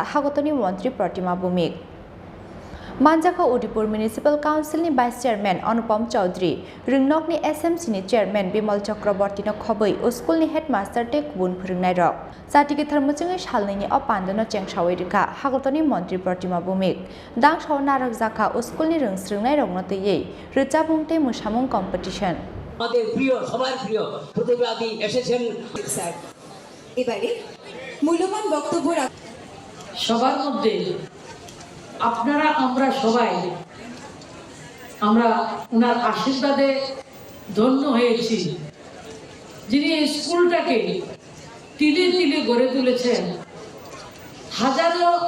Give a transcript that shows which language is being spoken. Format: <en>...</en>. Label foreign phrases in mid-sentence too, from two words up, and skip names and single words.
<trp>Hagotoni Montri Pratima Bumik Manjakha Udipur Municipal Council ni Vice Chairman Anupam Chaudhary Ringnok ni SMC ni Chairman Bimal Chakraborty no Khoboi o School ni Headmaster te Kubun Phringnai rok Satike Tharmuchungai Shalni ni Opandano Chengshawai Rika Hagotoni Montri Pratima Bumik Dang Shaw Narak Jakha o School ni Ringsringnai rok no tei Rijabungte Musamung Competition</trp> <bn>আমাদের প্রিয় সবার প্রিয় প্রতিবাদী এসেছেন স্যার এবারে মূল্যবান বক্তব্য সবার মধ্যে আপনারা আমরা ওনার আশীর্বাদে ধন্য হয়েছি যিনি এই স্কুলটাকে তিলে তিলে গড়ে তুলেছেন হাজারো</bn>